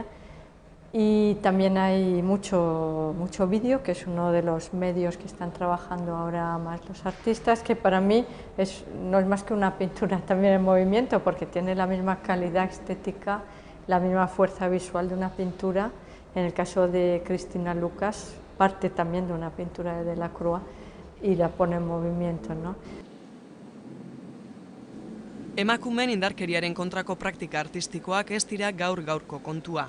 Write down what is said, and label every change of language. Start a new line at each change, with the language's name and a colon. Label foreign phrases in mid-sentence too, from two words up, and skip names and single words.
Spanish: Y también hay mucho vídeo, que es uno de los medios que están trabajando ahora más los artistas, que para mí no es más que una pintura también en movimiento, porque tiene la misma calidad estética, la misma fuerza visual de una pintura. En el caso de Cristina Lucas, parte también de una pintura de Delacroix y la pone en movimiento, ¿no?
Basque: Emakumeen indarkeriaren kontrako praktika artistikoak ez dira gaur-gaurko kontua.